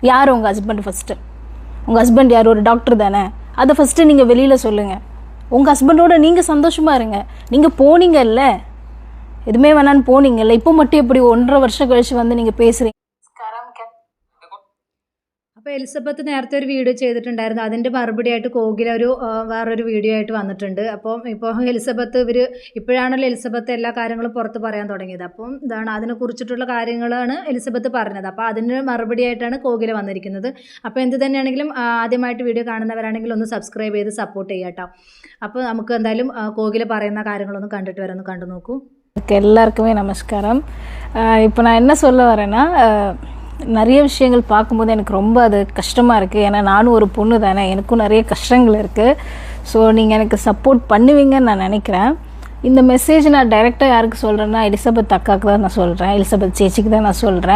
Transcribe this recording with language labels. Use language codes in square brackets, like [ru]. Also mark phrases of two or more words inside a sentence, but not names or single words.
[ta] யார் உங்கள் ஹஸ்பண்ட்? ஃபஸ்ட்டு உங்கள் ஹஸ்பண்ட் யார்? ஒரு டாக்டர் தானே? அதை ஃபஸ்ட்டு நீங்கள் வெளியில் சொல்லுங்கள். உங்கள் ஹஸ்பண்டோட நீங்கள் சந்தோஷமாக இருங்க. நீங்கள் போனீங்கல்ல, எதுவுமே வேணான்னு போனீங்கல்ல, இப்போ மட்டும் எப்படி 1.5 வருஷம் கழிச்சு வந்து நீங்கள் பேசுகிறீங்க? [ml] അപ്പോൾ എലിസബത്ത് നേരത്തെ ഒരു വീഡിയോ ചെയ്തിട്ടുണ്ടായിരുന്നു. അതിൻ്റെ മറുപടിയായിട്ട് കോകില വേറൊരു വീഡിയോ ആയിട്ട് വന്നിട്ടുണ്ട്. അപ്പം ഇപ്പോൾ എലിസബത്ത് ഇപ്പോഴാണല്ലോ എലിസബത്ത് എല്ലാ കാര്യങ്ങളും പുറത്ത് പറയാൻ തുടങ്ങിയത്. അപ്പം അതിനെക്കുറിച്ചിട്ടുള്ള കാര്യങ്ങളാണ് എലിസബത്ത് പറഞ്ഞത്. അപ്പോൾ അതിന് മറുപടിയായിട്ടാണ് കോകില വന്നിരിക്കുന്നത്. അപ്പോൾ എന്ത് തന്നെയാണെങ്കിലും ആദ്യമായിട്ട് വീഡിയോ കാണുന്നവരാണെങ്കിൽ ഒന്ന് സബ്സ്ക്രൈബ് ചെയ്ത് സപ്പോർട്ട് ചെയ്യാം കേട്ടോ. അപ്പോൾ നമുക്ക് എന്തായാലും കോകില പറയുന്ന കാര്യങ്ങളൊന്ന് കണ്ടിട്ട് വരാം. ഒന്ന് കണ്ടു നോക്കൂ. [ta] எல்லாருக்குமே நமஸ்காரம். இப்போ நான் என்ன சொல்ல வரேன்னா, நிறைய விஷயங்கள் பார்க்கும்போது எனக்கு ரொம்ப அது கஷ்டமாக இருக்குது. ஏன்னா நானும் ஒரு பொண்ணு தானே, எனக்கும் நிறைய கஷ்டங்கள் இருக்குது. ஸோ நீங்கள் எனக்கு சப்போர்ட் பண்ணுவீங்கன்னு நான் நினைக்கிறேன். இந்த மெசேஜ் நான் டைரெக்டாக யாருக்கு சொல்கிறேன்னா, எலிசபெத் அக்காவுக்கு தான் நான் சொல்கிறேன், எலிசபெத் சேச்சிக்கு தான் நான் சொல்கிறேன்.